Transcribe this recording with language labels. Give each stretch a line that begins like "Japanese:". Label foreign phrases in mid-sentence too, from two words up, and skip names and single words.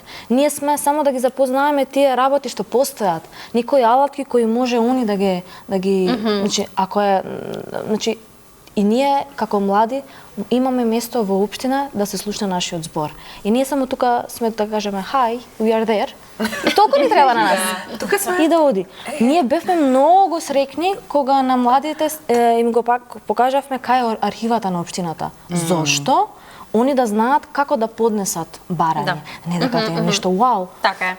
Macedonian: Ние сме само да ги запознаеме тие работи што постојат, некои алатки кои може они да ги значи ако е значи и ние како млади имаме место во општина да се слуша нашиот збор. И ние само тука сме да кажеме
English: hi, we are there.
Macedonian: И толку ни треба на нас. Тука сме. И да оди. Ние бевме многу среќни кога на младите им го пак покажавме кај е архивата на општината. Зошто? Они да знаат како да поднесат барање. Не дека тоа е нешто вау. Така е.